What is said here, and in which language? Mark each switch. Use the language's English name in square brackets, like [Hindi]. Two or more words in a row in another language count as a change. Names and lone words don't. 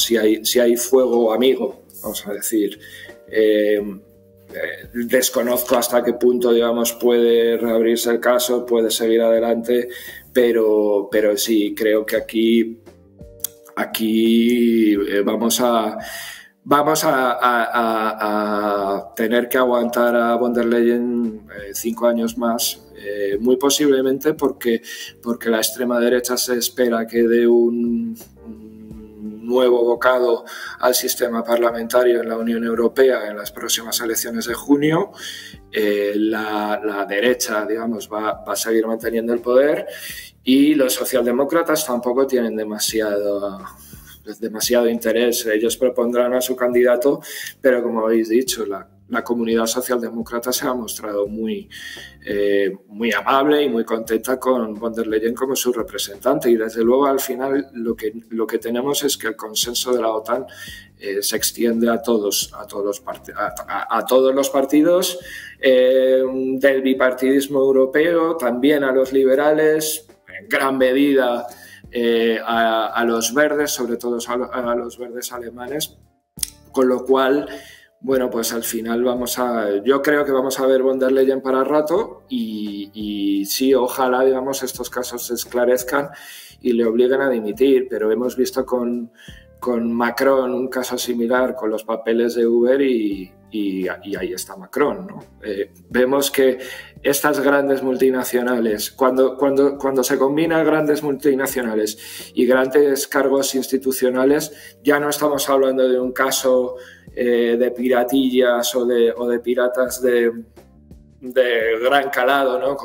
[Spanish] Si hay fuego amigo, vamos a decir. Desconozco hasta qué punto, digamos, puede reabrirse el caso, puede seguir adelante, pero sí creo que aquí vamos a tener que aguantar a von der Leyen 5 años más, muy posiblemente porque la extrema derecha se espera que dé un nuevo bocado al sistema parlamentario en la Unión Europea en las próximas elecciones de junio. La derecha, digamos, va a seguir manteniendo el poder, y los socialdemócratas tampoco tienen demasiado interés. Ellos propondrán a su candidato, pero como habéis dicho, la comunidad socialdemócrata se ha mostrado muy amable y muy contenta con von der Leyen como su representante, y desde luego al final lo que tenemos es que el consenso de la OTAN se extiende a todos los partidos del bipartidismo europeo, también a los liberales, en gran medida a los verdes, sobre todo a los verdes alemanes, con lo cual, bueno, pues al final yo creo que vamos a ver von der Leyen para rato, y sí, ojalá, digamos, estos casos se esclarezcan y le obliguen a dimitir, pero hemos visto con Macron un caso similar con los papeles de Uber y ahí está Macron, ¿no? Vemos que estas grandes multinacionales, cuando se combinan grandes multinacionales y grandes cargos institucionales, ya no estamos hablando de un caso de piratillas o de piratas de gran calado, ¿no?